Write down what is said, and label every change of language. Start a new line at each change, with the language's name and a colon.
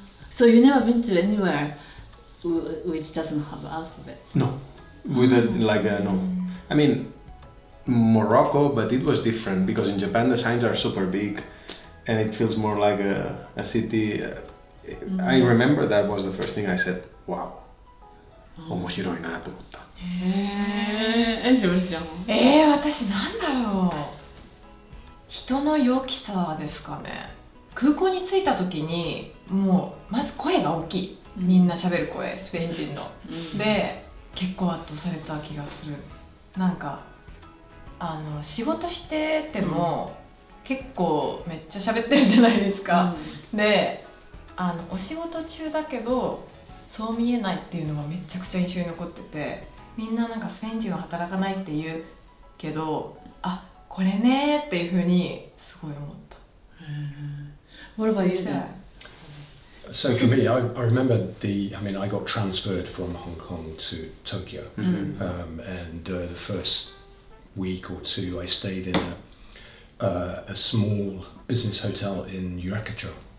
English: So you never been to anywhere which doesn't have alphabet? No, with no. I mean, Morocco, but it was different because in Japan the signs are super big, and it feels more like a city. I remember that was the first thing I said.
Japanese: Wow, 面白いなと思った。しおりちゃん。私なんだろう。人の陽気さですかね。空港に着いた時にもうまず声が大きい。みんな喋る声、スペイン人の。で、結構圧倒された気がする。なんか仕事してても、結構めっちゃ喋ってるじゃないですか。で、お仕事中だけどそう見えないっていうのがめちゃくちゃ印象に残ってて、みんななんかスペイン人は働かないって言うけど、これねっていう風にすごい思った。
English: What about you? So for me, I remember I got transferred from Hong Kong to Tokyo, and the first week or two I stayed in a small business hotel in Yurakacho.